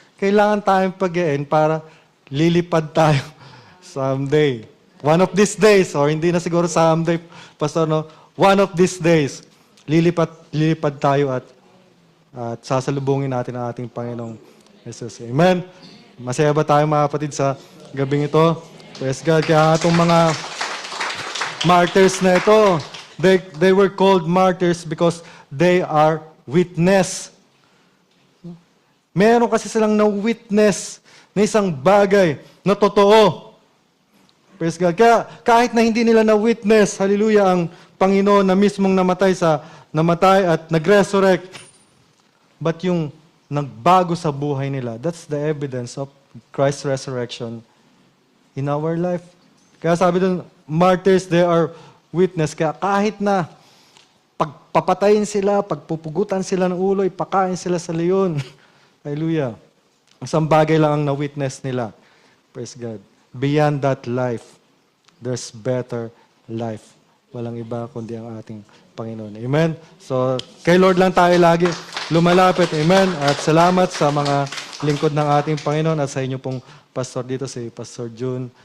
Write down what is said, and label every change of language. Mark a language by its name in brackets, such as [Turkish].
[Filipino] Kailangan tayong pigain para lilipad tayo someday. [English] One of these days, or [Filipino] hindi na siguro [English] someday, Pastor, no? One of these days, [Filipino] lilipad tayo at sasalubungin natin ang ating Panginoong Jesus. Amen? Masaya ba tayo mga kapatid sa gabing ito? [English] Praise God. [Filipino] Kaya itong mga martyrs na ito, [English] they were called martyrs because they are witness. [Filipino] Meron kasi silang na-witness na isang bagay na totoo. Praise God. Kaya kahit na hindi nila na-witness, hallelujah, ang Panginoon na mismong namatay at nag-resurrect, but yung nagbago sa buhay nila, [English] that's the evidence of Christ's resurrection in our life. [Filipino] Kaya sabi dun, [English] martyrs, they are witness. [Filipino] Kaya kahit na pagpapatayin sila, pagpupugutan sila ng ulo, ipakain sila sa leon. Hallelujah. Isang bagay lang ang na-witness nila. [English] Praise God. Beyond that life, there's better life. [Filipino] Walang iba kundi ang ating Panginoon. Amen? So, kay Lord lang tayo lagi lumalapit. Amen? At salamat sa mga lingkod ng ating Panginoon at sa inyo pong pastor dito, si Pastor June.